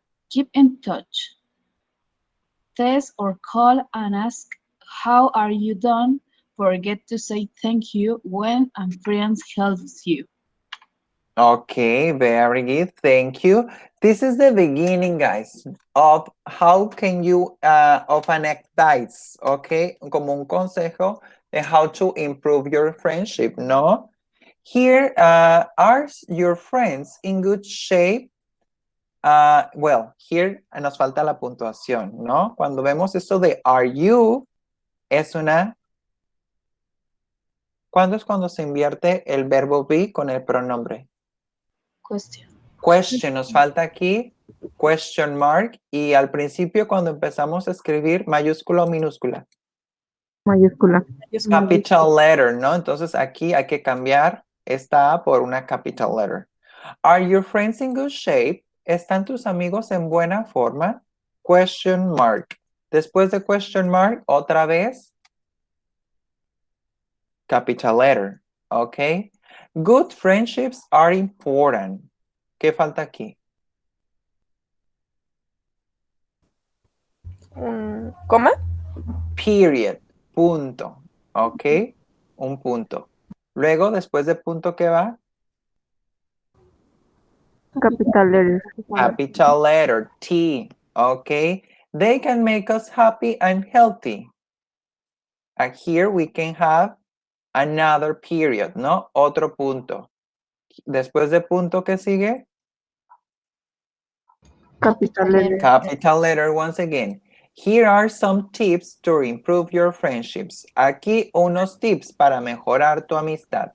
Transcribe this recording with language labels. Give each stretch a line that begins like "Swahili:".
English: Keep in touch. Text or call and ask how are you doing. Forget to say thank you when a friend helps you. Okay, very good. Thank you. This is the beginning, guys, of how can you, of an advice, okay?
Spanish: Como un consejo de
English: how to improve your friendship,
Spanish: ¿no?
English: Here, are your friends in good shape? Well, here
Spanish: nos falta la puntuación, ¿no? Cuando vemos esto de
English: are you,
Spanish: es una... ¿Cuándo es cuando se invierte el verbo be con el pronombre?
English: Question.
Spanish: Question, nos falta aquí question mark y al principio cuando empezamos a escribir mayúscula o minúscula. Mayúscula.
English: Capital letter, ¿no?
Spanish: Entonces aquí hay que cambiar esta A por una capital letter.
English: Are your friends in good shape?
Spanish: ¿Están tus amigos en buena forma? Question mark. Después de question mark, otra vez capital letter, ¿ok?
English: Good friendships are important.
Spanish: ¿Qué falta aquí? ¿Coma? Period. Punto. ¿Ok? Un punto. Luego, después de punto, ¿qué va?
English: Capital letter. Capital letter. T. ¿Ok? They can make us happy and healthy. And here we can have another period, ¿no?
Spanish: Otro punto. Después de punto, ¿qué sigue?
English: Capital letter. Capital letter once again. Here are some tips to improve your friendships.
Spanish: Aquí unos tips para mejorar tu amistad.